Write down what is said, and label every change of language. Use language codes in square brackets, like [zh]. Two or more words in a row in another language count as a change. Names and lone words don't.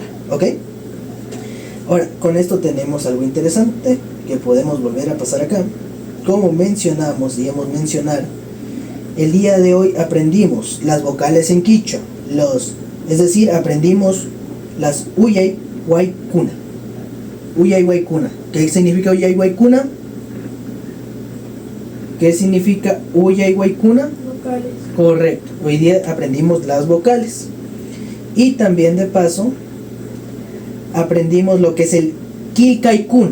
[es] ¿Ok? Ahora, con esto tenemos algo interesante que podemos volver a pasar acá. Como mencionamos, debemos mencionar, el día de hoy aprendimos las vocales en quichua, es decir, aprendimos las [qu] uyay, waikuna. Uyay, waikuna. [es] ¿Qué significa [qu] uyay, waikuna? [es] ¿Qué significa [qu] uyay, waikuna? [es] Vocales. Correcto. Hoy día aprendimos las vocales. Y también de paso aprendimos lo que es el quilcaicuna.